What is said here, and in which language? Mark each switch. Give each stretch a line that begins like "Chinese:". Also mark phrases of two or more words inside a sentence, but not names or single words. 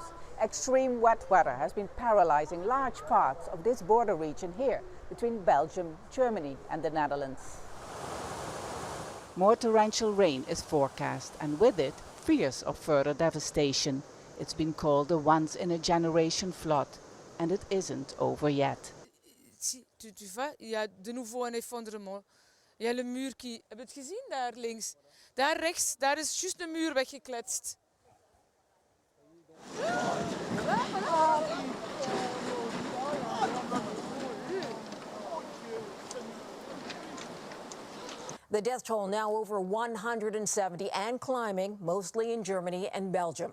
English: Extreme wet weather has been paralyzing large parts of this border region here between Belgium, Germany and the Netherlands. More torrential rain is forecast, and with it, fears of further devastation. It's been called a once-in-a-generation flood, and it isn't over yet.
French: Tu vois, il y a de nouveau un effondrement. Il y a le muur qui...
Dutch: Heb je het gezien daar links? Daar rechts, daar is juist de muur weggekletst.
English: The death toll now over 170 and climbing, mostly in Germany and Belgium.